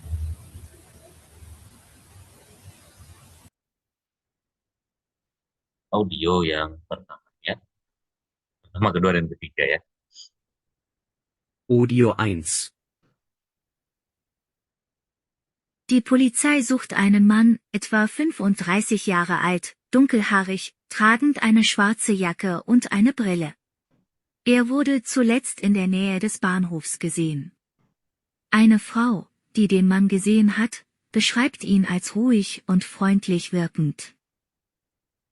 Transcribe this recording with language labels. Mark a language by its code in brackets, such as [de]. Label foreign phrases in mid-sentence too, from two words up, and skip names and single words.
[id] Audio yang pertama ya. Pertama, kedua, dan ketiga ya. Audio 1. [de] Die Polizei sucht einen Mann, etwa 35 Jahre alt, dunkelhaarig, tragend eine schwarze Jacke und eine Brille. Er wurde zuletzt in der Nähe des Bahnhofs gesehen. Eine Frau, die den Mann gesehen hat, beschreibt ihn als ruhig und freundlich wirkend.